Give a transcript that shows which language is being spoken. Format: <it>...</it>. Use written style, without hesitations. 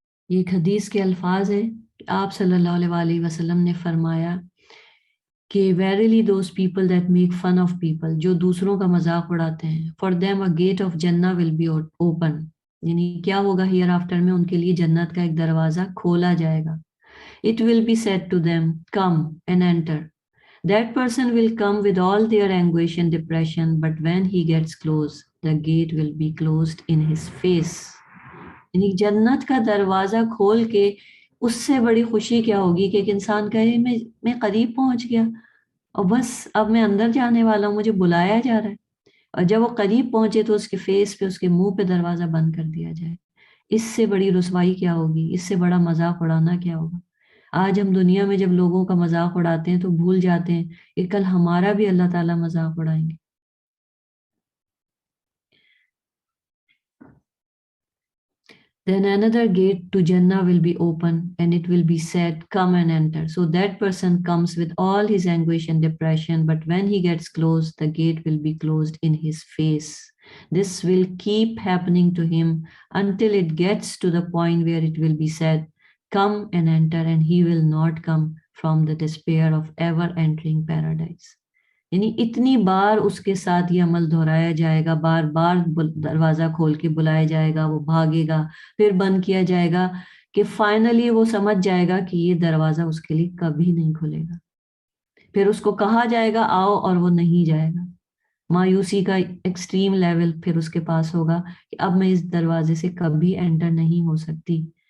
<ur>یہ ایک حدیث کے الفاظ ہیں کہ آپ صلی اللہ علیہ وآلہ وسلم نے فرمایا کہ</ur> <en>verily those people that make fun of people,</en> <ur>جو دوسروں کا مذاق اڑاتے ہیں,</ur> <en>for them a gate of Jannah will be open,</en> <ur>یعنی کیا ہوگا ہیئر آفٹر میں ان کے لیے جنت کا ایک دروازہ کھولا جائے گا.</ur> <en>It will be said to them, come and enter. That person will come with all their anguish and depression, but when he gets close, the gate will be closed in his face.</en> <ur>یعنی جنت کا دروازہ کھول کے اس سے بڑی خوشی کیا ہوگی کہ ایک انسان کہے میں قریب پہنچ گیا اور بس اب میں اندر جانے والا ہوں, مجھے بلایا جا رہا ہے. اور جب وہ قریب پہنچے تو اس کے فیس پہ, اس کے منہ پہ دروازہ بند کر دیا جائے. اس سے بڑی رسوائی کیا ہوگی, اس سے بڑا مذاق اڑانا کیا ہوگا. آج ہم دنیا میں جب لوگوں کا مذاق اڑاتے ہیں تو بھول جاتے ہیں کہ کل ہمارا بھی اللہ تعالیٰ مذاق اڑائیں گے.</ur> <en>Then another gate to Jannah will be open and it will be said, come and enter. So that person comes with all his anguish and depression, but when he gets close, the gate will be closed in his face. This will keep happening to him until it gets to the point where it will be said, come and enter, and he will not come from the despair of ever entering paradise.</en> <ur>یعنی اتنی بار اس کے ساتھ یہ عمل دہرایا جائے گا, بار بار دروازہ کھول کے بلایا جائے گا, وہ بھاگے گا, پھر بند کیا جائے گا, کہ فائنلی وہ سمجھ جائے گا کہ یہ دروازہ اس کے لیے کبھی نہیں کھلے گا. پھر اس کو کہا جائے گا آؤ, اور وہ نہیں جائے گا. مایوسی کا ایکسٹریم لیول پھر اس کے پاس ہوگا کہ اب میں اس دروازے سے کبھی انٹر نہیں ہو سکتی.</ur>